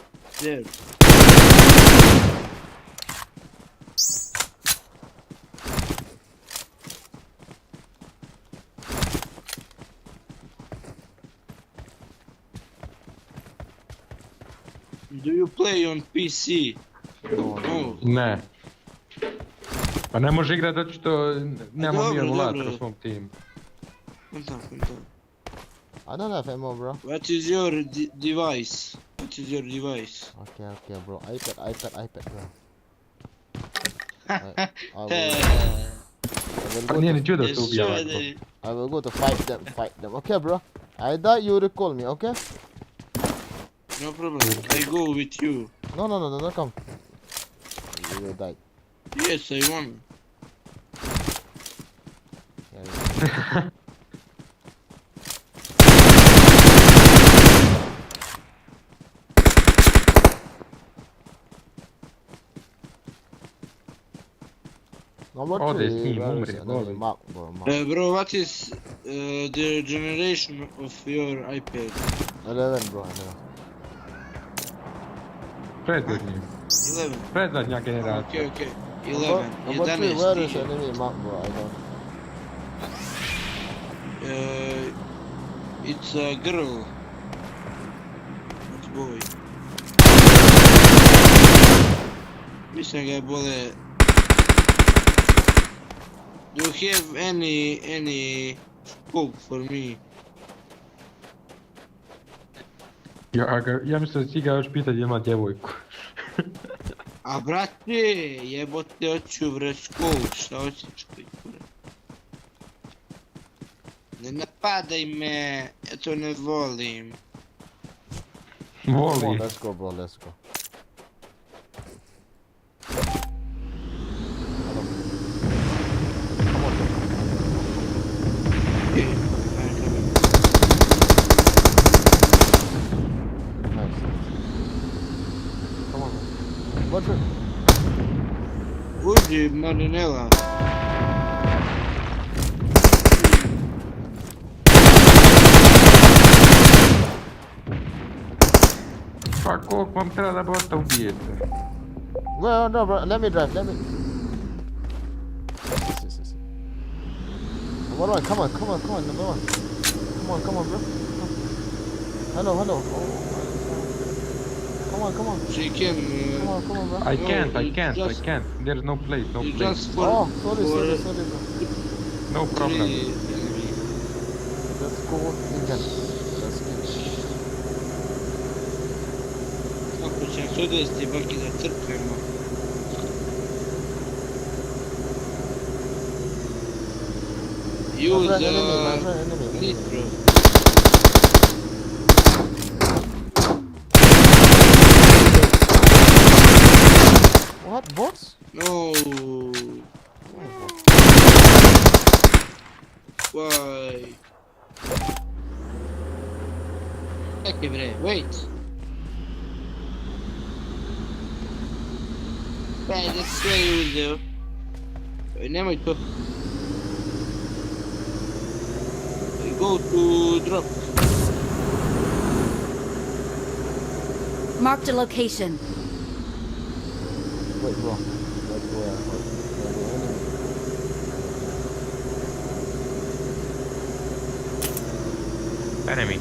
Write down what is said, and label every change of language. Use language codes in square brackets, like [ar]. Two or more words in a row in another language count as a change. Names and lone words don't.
[en] there. Do you play on PC? No. [sr] Ne. Pa ne može igrat zato što nemamo mi dobro, emulator dobro. u svom timu. Conta. [en] I don't have ammo, bro. What is your device? Okay, bro. iPad, bro. I will [sr] Pa [en] go [sr] nije to, ni čudo što ubija ovako. [en] I will go to fight them. Okay, bro. I die, you recall me, okay? No problem. I go with you. No, come. You will die. Yes, I won. Yeah, Number Oh, there's 3, team, where [sr] umri, [en] is it? [sr] goli. [en] Mark, bro, mark. Bro, what is the generation of your iPad? 11, bro, 11. [sr] Predzadnji. 11. Predzadnja generacija. [en] Okay. 11. Number 3, 11. where is enemy mark, bro? I don't. It's a girl. It's boy. [sr] Mislim ga bole. [en] Do you have any scope for me? [sr] Ja mislim da si ga još pita gdje ima djevojku. A brate, jebote, hoću bre scope, šta hoćeš kure? Ne napadaj me, ja to ne volim. [en] Come on, [sr] Voli. [en] let's go, bro, let's go. Okay, I'm coming. Nice. Come on, man. Go through. [sr] Uđi, Marinela. Pa koliko vam treba da bota ubijete? [en] Well, no, bro, let me drive, let me. Yes. Number 1, come on, number 1. Come on, bro. Hello. Oh. Come on. She can... Come on, bro. I can't. just- There's no place. Just for... Oh, sorry, bro. No problem. Let's go again. Let's go. [sr] Kako će nas odvesti baki da crknemo? [en] Use Enemy. nitro. What, bots? No. Why? [sr] Čekaj bre, wait. Da sve je uzeo. Nemoj to. [en] Go to drop. Marked a location. Wait, bro. Let's go Enemy.